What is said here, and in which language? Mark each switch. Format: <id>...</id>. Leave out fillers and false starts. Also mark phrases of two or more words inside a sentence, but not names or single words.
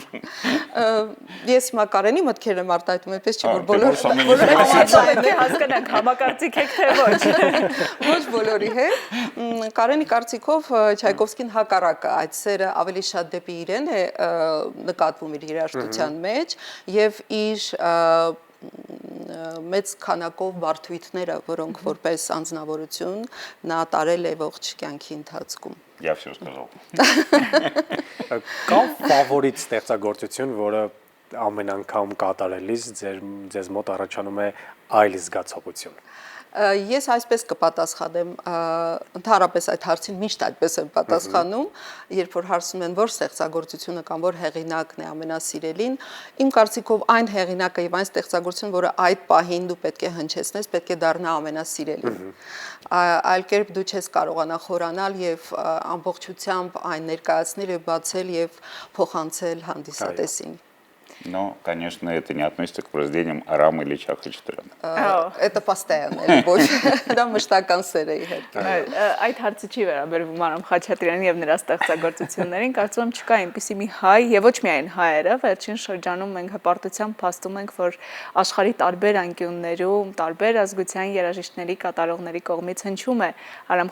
<hy>Ես հիմա Կարենի մտքերը մարտահայտում եմ, այսպես չի որ հասկանանք համակարծիք եք թե ոչ։ Ոչ բոլորի հետ։ Կարենի կարծիքով Չայկովսկին հակառակը այդ սերը ավելի շատ դեպի իրեն է նկատվում իր երաժշտության մեջ եւ իր մեծ քանակով բարդույթները, որոնք որպես անձնավորություն նա տարել է ողջ կյանքի ընթացքում։</hy> <ru>Я все сказал.</ru> <hy>Կա ֆավորիտ ստեղծագործություն, որը ամեն անգամ կատարելիս ձեզ մոտ առաջանում է այլ զգացողություն։ Ես այսպես կպատասխանեմ, ընդհանրապես այդ հարցին միշտ այդպես եմ պատասխանում, երբ որ հարցնում են որ ստեղծագործությունը կամ որ հեղինակն է ամենասիրելին, իմ կարծիքով այն հեղինակը եւ այն ստեղծագործությունը, որը այդ պահին դու պետք է հնչեցնես, պետք է դառնա ամենասիրելին։ Այլ կերպ дու չես կարողանա խորանալ եւ ամբողջությամբ այն ներկայացնել եւ բացել եւ փոխանցել հանդիսատեսին։</hy> <ru>Но, конечно, это не относится к произведениям Арама или Чахачатряна. Это постоянно, любовь.</ru> <hy>Դա մշտական սեր է իհարկե։ Այդ հարցը չի վերաբերվում Արամ Խաչատրյանին եւ նրա ստեղծագործություններին, կարծում եմ չկա այնպիսի մի հայ եւ ոչ միայն հայերը, վերջին շրջանում մենք հպարտությամբ փաստում ենք, որ աշխարհի տարբեր անկյուններում, տարբեր ազգության երաժիշտների, կատարողների կողմից հնչում է Արամ</hy>